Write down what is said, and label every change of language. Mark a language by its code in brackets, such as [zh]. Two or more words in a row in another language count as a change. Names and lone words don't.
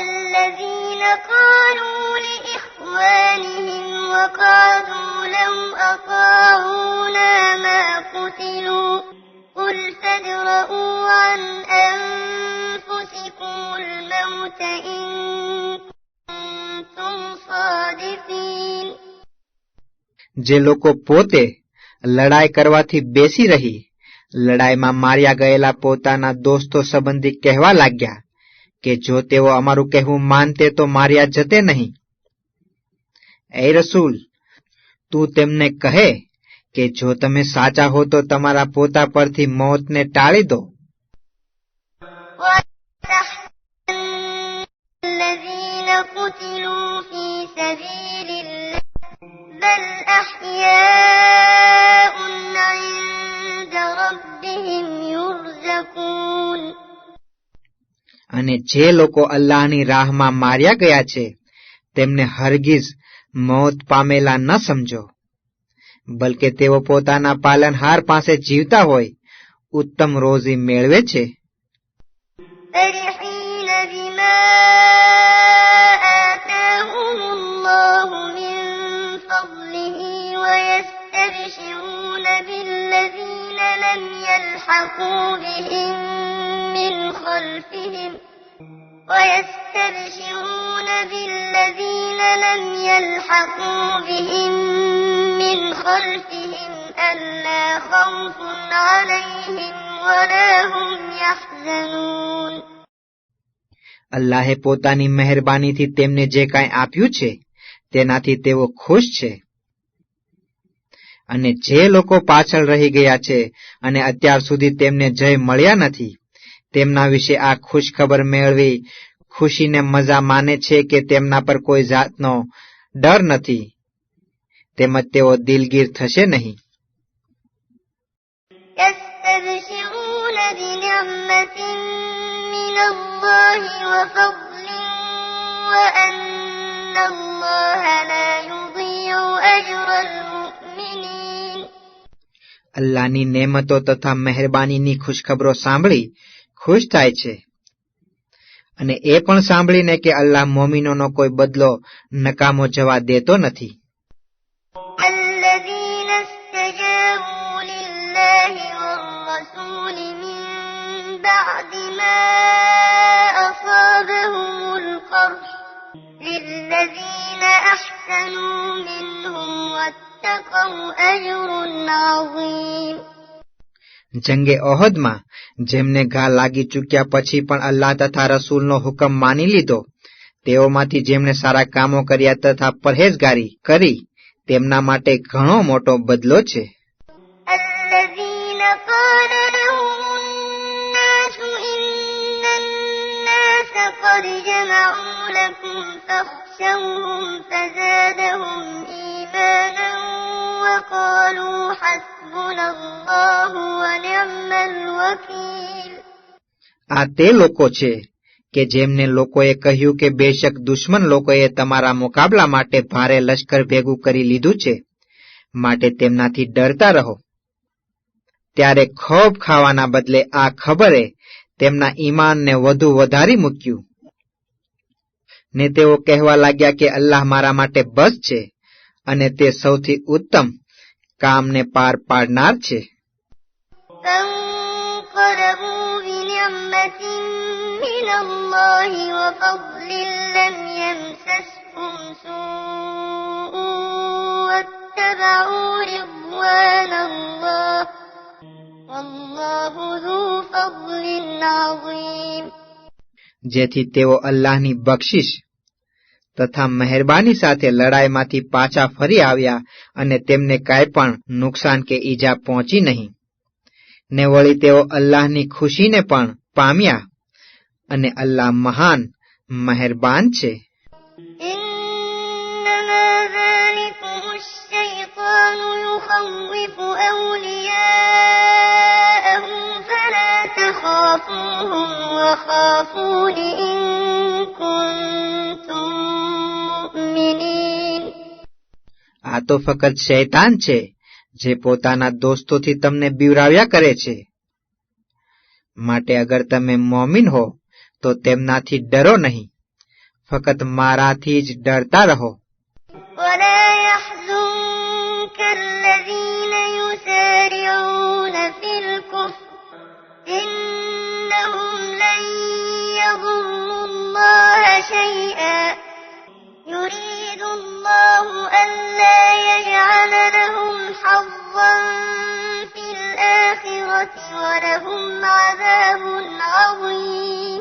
[ar] الذين قالوا لإخوانهم وقعدوا لو أطاعونا ما قتلوا قل فادرءوا عن أنفسكم الموت إن كنتم صادقين. [gu] જે લોકો પોતે લડાઈ કરવાથી બેસી રહી લડાઈમાં માર્યા ગયેલા પોતાના દોસ્તો સંબંધી કહેવા લાગ્યા કે જો તેઓ અમારું કહેવું માનતે તો માર્યા જતે નહીં. એ રસૂલ, તું તેમને કહે કે જો તમે સાચા હો તો તમારા પોતા પરથી મોતને ટાળી દો. [ar] الذين قتلوا في سبيل الله بل أحياء عند ربهم يرزقون. [gu] અને જે લોકો અલ્લાહની રાહમાં માર્યા ગયા છે તેમને હરગીઝ મોત પામેલા ન સમજો, બલકે તેઓ પોતાના પાલનહાર પાસે જીવતા હોય ઉત્તમ રોજી મેળવે છે. [ar] فرحين بما آتاهم الله من فضله ويستبشرون بالذين لم يلحقوا بهم من خلفهم ألا خوف عليهم ولا هم يحزنون. [gu] અલ્લાહે પોતાની મહેરબાનીથી તેમને જે કાંઈ આપ્યું છે તેનાથી તેઓ ખુશ છે. અને જે લોકો પાછળ રહી ગયા છે અને અત્યાર સુધી તેમને જય મળ્યા નથી તેમના વિશે આ ખુશખબર મેળવી ખુશીને મજા માને છે કે તેમના પર કોઈ જાતનો ડર નથી, તેમજ તેઓ દિલગીર થશે નહીં. [ar] يستبشرون بنعمة من الله وفضل وأن الله لا يضيع أجر المؤمنين. [gu] અલ્લાહની નેમતો તથા મહેરબાનીની ખુશખબરો સાંભળી ખુશ થાય છે અને એ પણ સાંભળીને કે અલ્લાહ મોમીનોનો કોઈ બદલો નકામો જવા દેતો નથી. [ar] الذين استجابوا لله والرسول من بعد ما أصابهم القرح للذين أحسنوا منهم واتقوا أجر عظيم. [gu] જંગે ઓહદમાં જેમને ઘા લાગી ચૂક્યા પછી પણ અલ્લાહ તથા રસૂલનો હુકમ માની લીધો તેઓમાંથી જેમણે સારા કામો કર્યા તથા પરહેજગારી કરી તેમના માટે ઘણો મોટો બદલો છે. [ar] الذين قال لهم الناس إن الناس قد جمعوا لكم فاخشوهم فزادهم إيمانا وقالوا حسبنا الله ونعم الوكيل. [gu] આ તે લોકો છે કે જેમને લોકોએ કહ્યું કે બેશક દુશ્મન લોકોએ તમારા મુકાબલા માટે ભારે લશ્કર ભેગું કરી લીધું છે, માટે તેમનાથી ડરતા રહો. ત્યારે ખોફ ખાવાના બદલે આ ખબરે તેમના ઈમાનને વધુ વધારી મૂક્યું ને તેઓ કહેવા લાગ્યા કે અલ્લાહ મારા માટે બસ છે અને તે સૌથી ઉત્તમ કામને પાર પાડનાર છે. [ar] فانقلبوا بنعمة من الله وفضل لم يمسسهم سوء واتبعوا رضوان الله والله ذو فضل عظيم. [gu] જેથી તેઓ અલ્લાહની બક્ષિશ તથા મહેરબાની સાથે લડાઈમાંથી પાછા ફરી આવ્યા અને તેમને કાંઈ પણ નુકસાન કે ઈજા પહોંચી નહીં ને વળી તેઓ અલ્લાહની ખુશીને પણ પામ્યા અને અલ્લાહ મહાન મહેરબાન છે. [ar] إنما ذلكم الشيطان يخوف أولياءه فلا تخافوهم وخافون إن كنتم مؤمنين. [gu] આ તો ફક્ત શૈતાન છે જે પોતાના દોસ્તોથી તમને બીવરાવ્યા કરે છે, માટે અગર તમે મોમિન હો તો તેમનાથી ડરો નહીં, ફક્ત મારાથી જ ડરતા રહો. [ar] ولا يحزنك الذين يسارعون في الكفر إنهم لن يضروا الله شيئا يريد الله ألا يجعل لهم حظا في الآخرة ولهم عذاب عظيم.